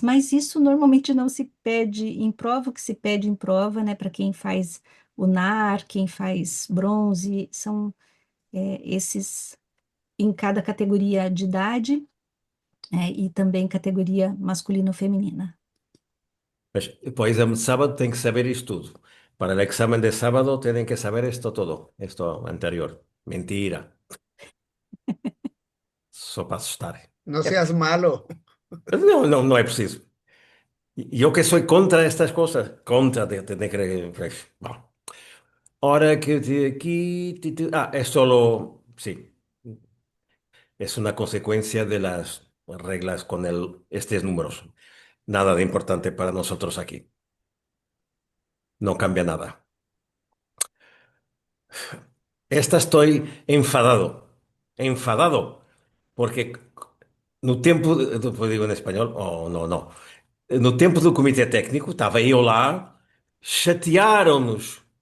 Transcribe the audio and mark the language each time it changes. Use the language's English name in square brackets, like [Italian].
[Portuguese] Mas isso normalmente não se pede em prova, o que se pede em prova, né, para quem faz o NAR, quem faz bronze, são esses em cada categoria de idade, e também categoria masculina ou feminina. Mas para o exame de sábado tem que saber isto tudo. [Spanish] Para el examen de sábado tienen que saber esto todo, esto anterior. [Portuguese] Mentira, só para asustar. [Spanish] No [Portuguese] É, [Spanish] seas malo. [Portuguese] não, não, não é preciso. E eu que sou contra estas coisas, [Spanish] contra de creer. [Portuguese] Bom, [Spanish] ahora que aquí, es solo, sí, es una consecuencia de las reglas con estos números. Nada de importante para nosotros aquí. No cambia nada. Esta estoy enfadado, enfadado, porque [Portuguese] no tempo, depois digo em espanhol, oh, não, não. No tempo do comitê técnico, estava eu lá, chatearam-nos.